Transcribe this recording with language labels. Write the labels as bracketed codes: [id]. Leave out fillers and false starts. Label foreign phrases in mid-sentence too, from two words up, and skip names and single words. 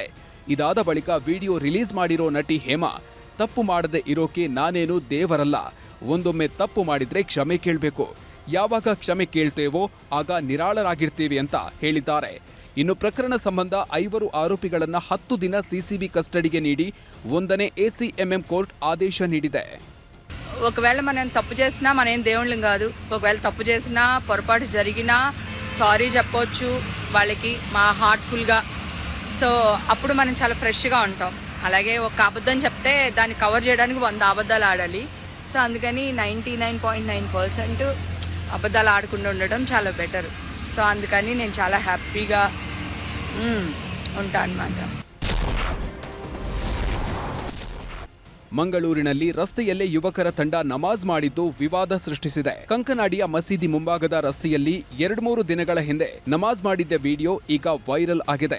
[kn] ಇದಾದ ಬಳಿಕ ವಿಡಿಯೋ ರಿಲೀಸ್ ಮಾಡಿರೋ ನಟಿ ಹೇಮಾ, ತಪ್ಪು ಮಾಡದೆ ಇರೋಕೆ ನಾನೇನು ದೇವರಲ್ಲ, ಒಂದೊಮ್ಮೆ ತಪ್ಪು ಮಾಡಿದ್ರೆ ಕ್ಷಮೆ ಕೇಳಬೇಕು, ಯಾವಾಗ ಕ್ಷಮೆ ಕೇಳ್ತೇವೋ ಆಗ ನಿರಾಳರಾಗಿರ್ತೀವಿ ಅಂತ ಹೇಳಿದ್ದಾರೆ. ಇನ್ನು ಪ್ರಕರಣ ಸಂಬಂಧ 5 ಆರೋಪಿಗಳನ್ನ 10 ದಿನ ಸಿಸಿಬಿ ಕಸ್ಟಡಿಗೆ ನೀಡಿ 1ನೇ ACMM ಕೋರ್ಟು ಆದೇಶ ನೀಡಿದೆ. [te] ఒకవేళ మనం తప్పు చేసినా మనం దేవుళ్ళం కాదు. ఒకవేళ తప్పు చేసినా పొరపాటు జరిగినా సారీ చెప్పొచ్చు వాళ్ళకి మా హార్ట్ఫుల్గా. సో అప్పుడు మనం చాలా ఫ్రెష్గా ఉంటాం. అలాగే ఒక అబద్ధం చెప్తే దాన్ని కవర్ చేయడానికి 100 అబద్ధాలు ఆడాలి. సో అందుకని 99.9% అబద్ధాలు ఆడకుండా ఉండడం చాలా బెటర్. సో అందుకని నేను చాలా హ్యాపీగా ఉంటాను అన్నమాట. [kn] ಮಂಗಳೂರಿನಲ್ಲಿ ರಸ್ತೆಯಲ್ಲೇ ಯುವಕರ ತಂಡ ನಮಾಜ್ ಮಾಡಿದ್ದು ವಿವಾದ ಸೃಷ್ಟಿಸಿದೆ. ಕಂಕನಾಡಿಯ ಮಸೀದಿ ಮುಂಭಾಗದ ರಸ್ತೆಯಲ್ಲಿ 2-3 ದಿನಗಳ ಹಿಂದೆ ನಮಾಜ್ ಮಾಡಿದ್ದ ವಿಡಿಯೋ ಈಗ ವೈರಲ್ ಆಗಿದೆ.